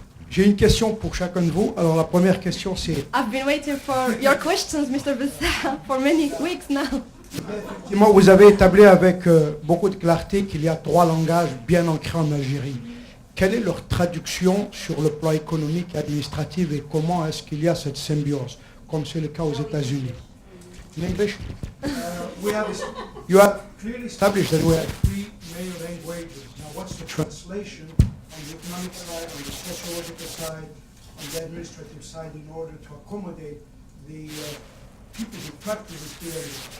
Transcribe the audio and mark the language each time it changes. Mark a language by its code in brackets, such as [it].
[fr] J'ai une question pour chacun de vous. Alors la première question c'est, [en] I've been waiting for your questions, Mr. Broussais, for many weeks now. [fr] effectivement, vous avez établi avec beaucoup de clarté qu'il y a 3 langages bien ancrés en Algérie. Quelle est leur traduction sur le plan économique et administratif et comment est-ce qu'il y a cette symbiose, comme c'est le cas aux États-Unis? [en] In English, you have clearly established that we have 3 main languages. Now, what's the translation on the economic side, on the sociological side, on the administrative side, in order to accommodate the people who practice the theory?